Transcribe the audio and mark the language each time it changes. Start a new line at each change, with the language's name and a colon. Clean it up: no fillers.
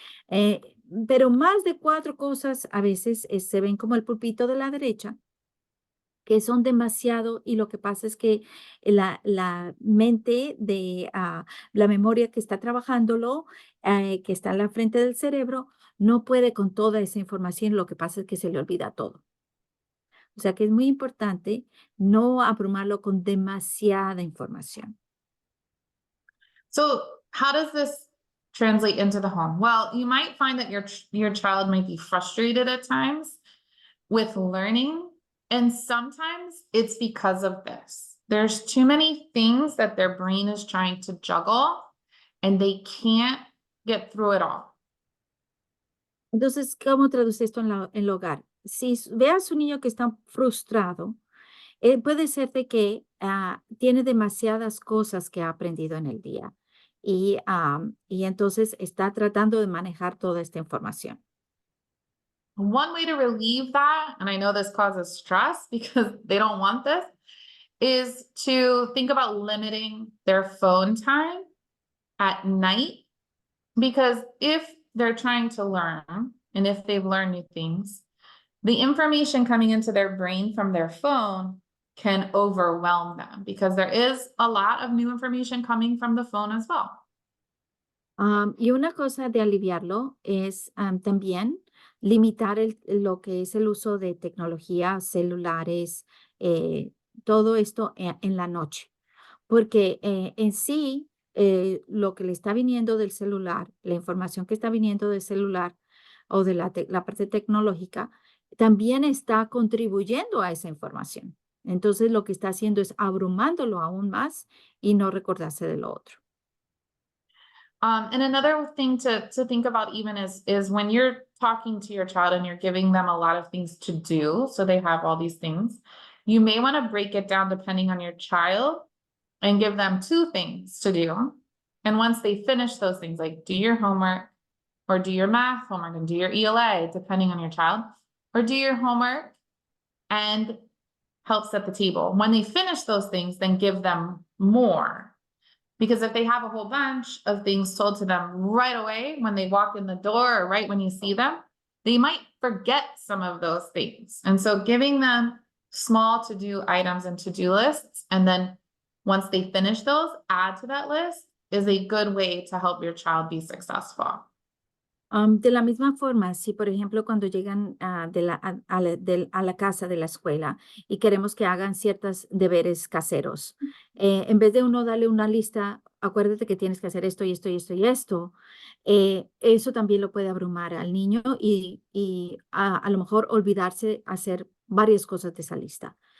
Spanish: Eh, pero más de 4 cosas a veces se ven como el pulpito de la derecha, que son demasiado y lo que pasa es que la mente de la memoria que está trabajándolo, que está en la frente del cerebro, no puede con toda esa información, lo que pasa es que se le olvida todo. O sea que es muy importante no abrumarlo con demasiada información.
English: So how does this translate into the home? Well, you might find that your child might be frustrated at times with learning, and sometimes it's because of this. There's too many things that their brain is trying to juggle, and they can't get through it all.
Spanish: Entonces, ¿cómo traduce esto en el hogar? Si ve a su niño que está frustrado, puede ser de que tiene demasiadas cosas que ha aprendido en el día y entonces está tratando de manejar toda esta información.
English: One way to relieve that, and I know this causes stress because they don't want this, is to think about limiting their phone time at night. Because if they're trying to learn, and if they've learned new things, the information coming into their brain from their phone can overwhelm them because there is a lot of new information coming from the phone as well.
Spanish: Y una cosa de aliviarlo es también limitar lo que es el uso de tecnología, celulares, todo esto en la noche. Porque en sí, lo que le está viniendo del celular, la información que está viniendo del celular o de la parte tecnológica, también está contribuyendo a esa información. Entonces, lo que está haciendo es abrumándolo aún más y no recordarse de lo otro.
English: And another thing to think about even is when you're talking to your child and you're giving them a lot of things to do, so they have all these things, you may want to break it down depending on your child and give them 2 things to do. And once they finish those things, like do your homework or do your math homework and do your ELA, depending on your child, or do your homework and help set the table. When they finish those things, then give them more. Because if they have a whole bunch of things told to them right away when they walk in the door or right when you see them, they might forget some of those things. And so giving them small to-do items and to-do lists, and then once they finish those, add to that list, is a good way to help your child be successful.
Spanish: De la misma forma, si por ejemplo cuando llegan a la casa de la escuela y queremos que hagan ciertos deberes caseros, en vez de uno darle una lista, acuérdate que tienes que hacer esto y esto y esto y esto, eso también lo puede abrumar al niño y a lo mejor olvidarse hacer varias cosas de esa lista.